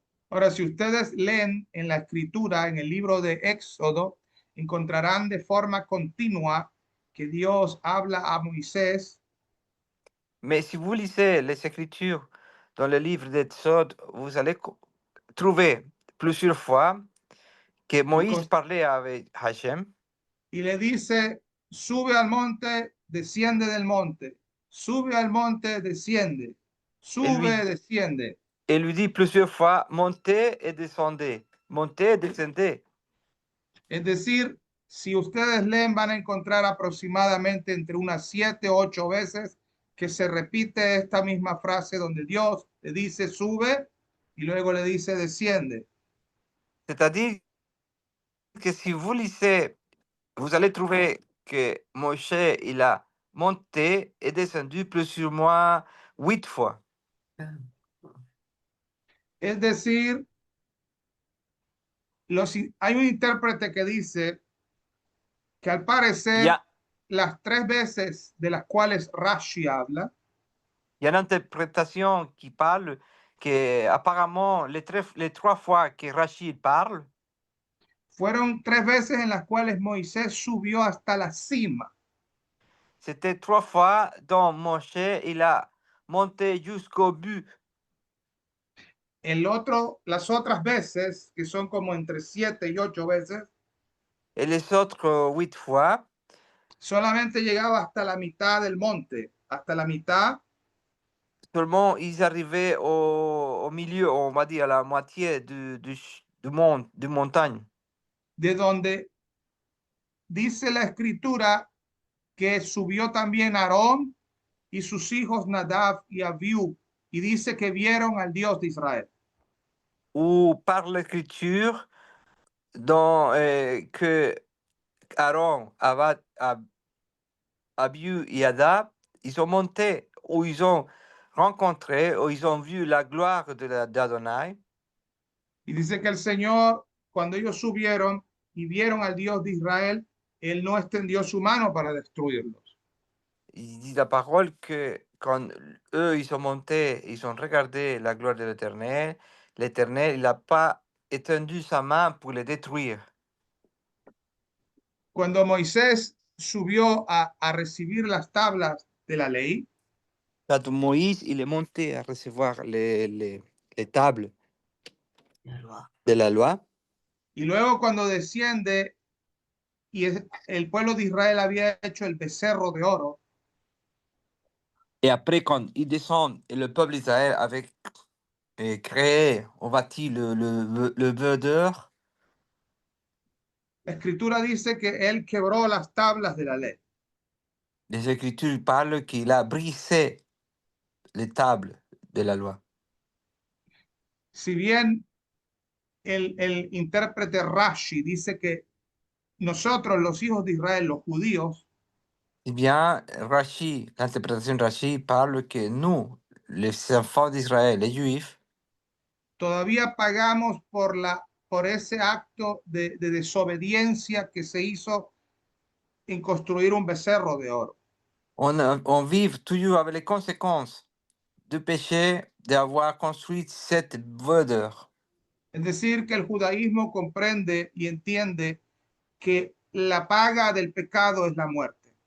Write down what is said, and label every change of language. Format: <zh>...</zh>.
<es>Ahora, si ustedes leen en la escritura, en el libro de Éxodo, encontrarán de forma continua que Dios habla a Moisés.</es> <fr>Mais si vous lisez les Écritures dans le livre d'Exode, vous allez trouver plusieurs fois que Moïse parlait avec Hachem.</fr> <es>Y le dice, sube al monte, desciende del monte, sube al monte, desciende, sube, desciende.</es> <fr>Et lui dit plusieurs fois, montez et descendez, montez et descendez.</fr> <es>Es decir, si ustedes leen, van a encontrar aproximadamente entre unas 7 o 8 veces que se repite esta misma frase donde Dios le dice sube y luego le dice desciende.</es> <fr>C'est-à-dire que si vous lisez, vous allez trouver que Moshe, il a monté et descendu plusieurs mois 8 fois.</fr> <es>Es decir, hay un intérprete que dice que al parecer las 3 veces de las cuales Rashi habla,</es> <fr>il y a une interprétation qui parle que apparemment les 3 fois que Rachid parle,</fr> <es>fueron 3 veces en las cuales Moisés subió hasta la cima.</es> <fr>c'était 3 fois dont Moshe il a monter jusqu'au but.</fr> <es>Las otras veces, que son como entre 7 y 8 veces,</es> <fr>Et les autres 8 fois,</fr> <es>solamente llegaba hasta la mitad del monte, hasta la mitad</es> <fr>seulement ils arrivaient au milieu, on va dire à la moitié du montagne.</fr> <es>de donde dice la escritura que subió también Aarón y sus hijos Nadab y Abiú, y dice que vieron al Dios de Israel.</es> <fr>Où par l'écriture que Aaron, Abiu et Adab, ils sont montés, où ils ont rencontré, où ils ont vu la gloire d'Adonai.</fr> <es>Y dice que el Señor, cuando ellos subieron y vieron al Dios de Israel, él no extendió su mano para destruirlos.</es> <fr>Il dit la parole que quand eux, ils sont montés, ils ont regardé la gloire de l'Éternel, il n'a pas étendu sa main pour les détruire.</fr> <es>Cuando Moisés subió a recibir las tablas de la ley,</es> <fr>Quand Moïse, il est monté à recevoir les tables La loi. de la loi,</fr> <es>y luego cuando desciende y el pueblo de Israel había hecho el becerro de oro,</es> <fr>et après, quand il descend, et le peuple d'Israël avait créé, on bâtit le vœu d'or,</fr> <es>la escritura dice que él quebró las tablas de la ley.</es> <fr>les Écritures parlent qu'il a brisé les tables de la loi.</fr> <es>Si bien el intérprete Rashi dice que nosotros, los hijos de Israel, los judíos,</es> <fr>Eh bien, Rashi, l'interprétation de Rashi parle que nous, les enfants d'Israël, les Juifs,</fr> <es>todavía pagamos por ese acto de desobediencia que se hizo en construir un becerro de oro.</es> <fr>on vive toujours avec les conséquences du péché d'avoir construit cette vœu d'or.</fr> <es>Es decir, que el judaísmo comprende y entiende que la paga del pecado es la muerte.</es>